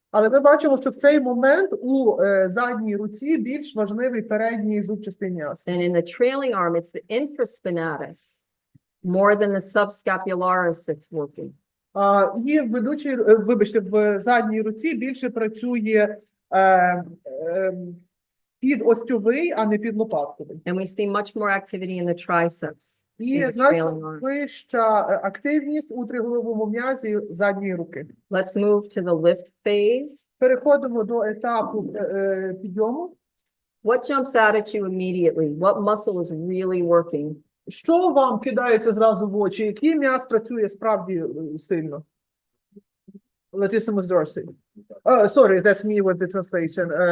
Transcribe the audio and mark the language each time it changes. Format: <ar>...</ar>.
<uk>Але ми бачимо, що в цей момент у задній руці більш важливий передній зубчастий м'яз.</uk> <en>And in the trailing arm, it's the infraspinatus more than the subscapularis that's working.</en> <uk>І в задній руці більше працює підостьовий, а не підлопатковий.</uk> <en>And we see much more activity in the triceps.</en> <uk>І</uk> <en>in the trailing</en> <uk>значно</uk> <en>arm.</en> <uk>вища активність у триголовому м'язі задньої руки.</uk> <en>Let's move to the lift phase.</en> <uk>Переходимо до етапу підйому.</uk> <en>What jumps out at you immediately? What muscle is really working?</en> <uk>Що вам кидається зразу в очі? Який м'яз працює справді сильно?</uk> <en>Latissimus dorsi. Sorry, that's me with the translation.</en>